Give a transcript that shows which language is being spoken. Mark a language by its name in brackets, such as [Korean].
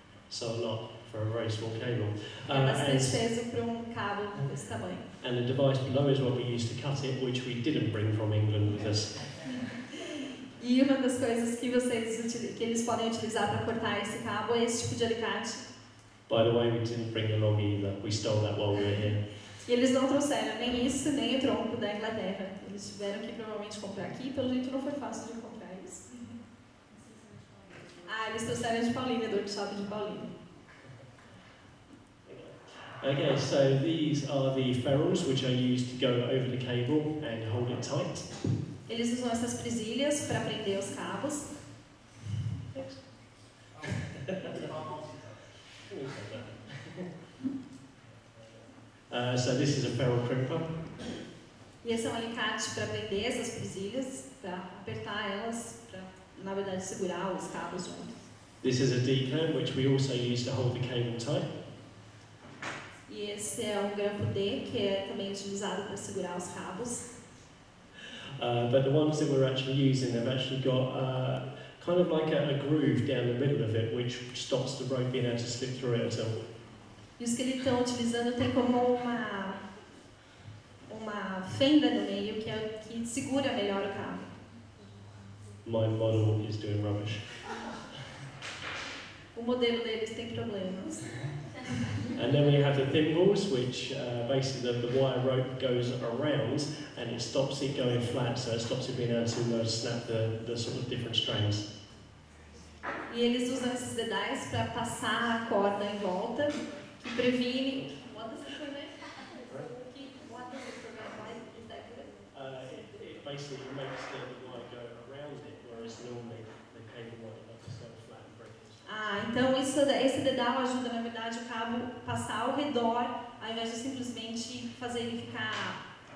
[English] So a lot for a very small cable. [Portuguese] É bastante peso para cabo desse tamanho. [English] And the device below is what we used to cut it, which we didn't bring from England with us. [Portuguese] E uma das coisas que eles podem utilizar para cortar esse cabo é esse tipo de alicate. [English] By the way, we didn't bring along either. We stole that while we were here. [Portuguese] E eles não trouxeram nem isso, nem o tronco da Inglaterra. Eles tiveram que provavelmente comprar aqui, pelo jeito não foi fácil de encontrar isso. Ah, eles trouxeram de Paulínia, do workshop de Paulínia. [English] Okay, so these are the ferrules which are used to go over the cable and hold it tight. [Portuguese] Eles usam essas presilhas para prender os cabos. [English] So this is a ferrule crimper. [Portuguese] E esse é um alicate para prender essas presilhas, para apertar elas, para, na verdade, segurar os cabos juntos. [English] This is a D-clamp which we also use to hold the cable tight. [Portuguese] E esse é um grampo D, que é também utilizado para segurar os cabos. [English] But the ones that we're actually using, they've actually got kind of like a groove down the middle of it, which stops the rope being able to slip through it at all. [Portuguese] E os que eles estão utilizando tem como uma fenda no meio que segura melhor o cabo. [English] My model is doing rubbish. [Portuguese] O modelo deles tem problemas. [English] And then we have the thimbles, which basically the wire rope goes around and it stops it going flat, so it stops it being able to snap the sort of different strands. [Portuguese] E eles usam esses dedais para passar a corda em volta, que previne. [English] What does it prevent? What does it prevent? Why is that good? It basically makes the wire go around it, whereas normally the cable wire just go flat and break it. [Portuguese] Ah, então esse dedal ajuda, na verdade, o cabo passar ao redor, ao invés de simplesmente fazer ele ficar...